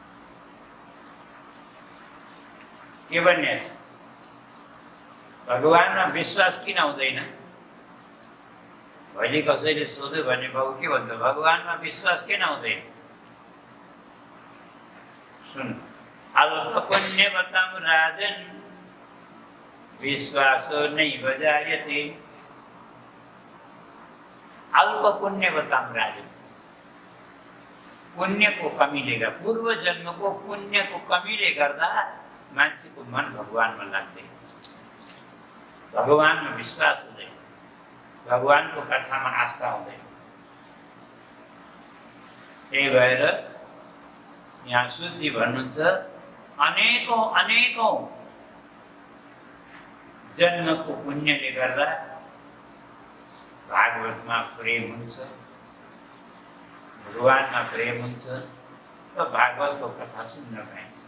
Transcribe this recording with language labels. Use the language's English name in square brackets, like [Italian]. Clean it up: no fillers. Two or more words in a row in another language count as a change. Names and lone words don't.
[Nepali] के भन्ने? भगवानमा विश्वास किन हुँदैन? भोलि कसैले सोध्यो भने बाबु के भन्छ? भगवानमा विश्वास किन हुँदैन? सुन, [Sanskrit] अल्प पुण्यवतां राजन् विश्वासो नैव जायते। अल्प पुण्यवतां राजन्, [Nepali] पुण्यको कमीले गर्दा, पूर्व जन्मको पुण्यको कमीले गर्दा मान्छेको मन भगवानमा लाग्दैन, भगवानमा विश्वास हुँदैन, भगवानको कथामा आस्था हुँदैन। त्यही भएर यहाँ शुद्धि भन्नुहुन्छ, अनेकौँ अनेकौँ जन्मको पुण्यले गर्दा भागवतमा प्रेम हुन्छ, भगवानमा प्रेम हुन्छ, त भागवतको कथा सुन्न पाइन्छ।